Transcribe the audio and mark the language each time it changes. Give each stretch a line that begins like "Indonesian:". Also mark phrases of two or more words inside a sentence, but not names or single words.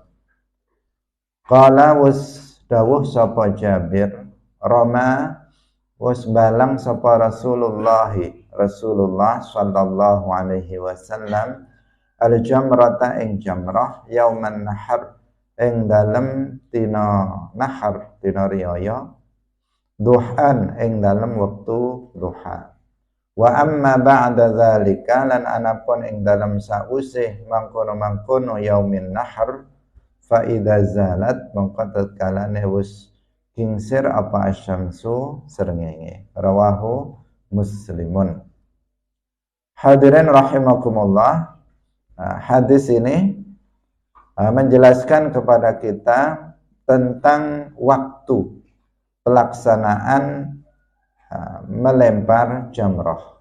Javanese: Qala was dawuh sapa Jabir, rama was balang sapa Rasulullah
Arabic: صلى الله عليه وسلم الجمرة
Javanese: ing jamrah
Arabic: يوم النحر
Javanese: ing dalem dina nahar, dina riyaya, duhan ing dalem wektu duha.
Arabic: وأما بعد ذلك
Javanese: lan anapun ing dalem sausih mangkono-mangkono
Arabic: يوم النحر فإذا زالت
Javanese: mongko tatkalane wis kingsir apa asyamsu srengenge.
Arabic: رواه مسلم.
Indonesian: Hadirin rahimakumullah, hadis ini menjelaskan kepada kita tentang waktu pelaksanaan melempar jamrah.